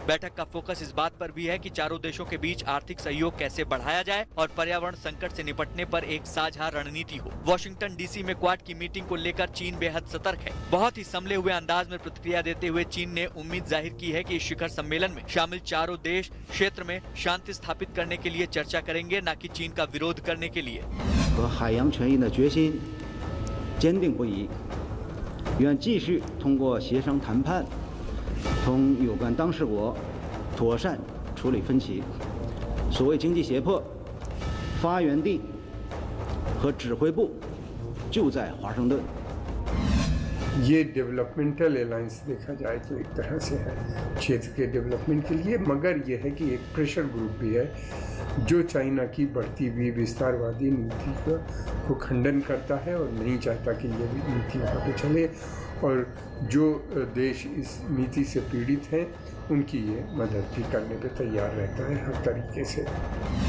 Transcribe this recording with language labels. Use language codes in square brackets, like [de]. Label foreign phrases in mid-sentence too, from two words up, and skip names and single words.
[hi] बैठक का फोकस इस बात पर भी है कि चारों देशों के बीच आर्थिक सहयोग कैसे बढ़ाया जाए और पर्यावरण संकट से निपटने पर एक साझा रणनीति हो। वॉशिंगटन डीसी में क्वाड की मीटिंग को लेकर चीन बेहद सतर्क है। बहुत ही संभले हुए अंदाज में प्रतिक्रिया देते हुए चीन ने उम्मीद जाहिर की है कि इस शिखर सम्मेलन में शामिल चारों देश क्षेत्र में शांति स्थापित करने के लिए चर्चा करेंगे, न कि चीन का विरोध करने के लिए। [zh] 和海洋权益的决心坚定不移，愿继续通过协商谈判，同有关当事国妥善处理分歧。所谓经济胁迫，发源地和指挥部就在华盛顿。 [hi] ये [en] developmental alliance [hi] देखा जाए तो एक तरह से है क्षेत्र के डेवलपमेंट के लिए, मगर ये है कि एक [en] pressure group [hi] भी है जो चाइना की बढ़ती हुई विस्तारवादी नीति को खंडन करता है और नहीं चाहता कि ये नीति वहाँ पे चले, और जो देश इस नीति से पीड़ित हैं उनकी ये मदद भी करने पे तैयार रहता है हर तरीके से।